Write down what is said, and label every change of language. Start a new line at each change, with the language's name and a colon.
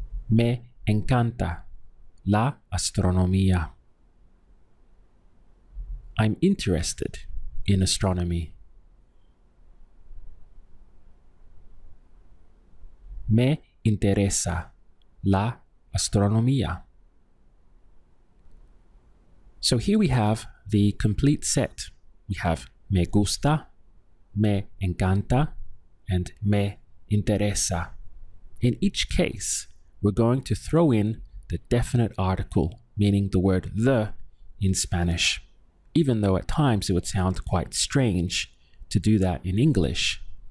Spanish: Me encanta la astronomía.
English: I'm interested in astronomy.
Spanish: Me interesa la astronomía.
English: So here we have the complete set. We have me gusta, me encanta, and me interesa. In each case, we're going to throw in the definite article, meaning the word the in Spanish, even though at times it would sound quite strange to do that in English.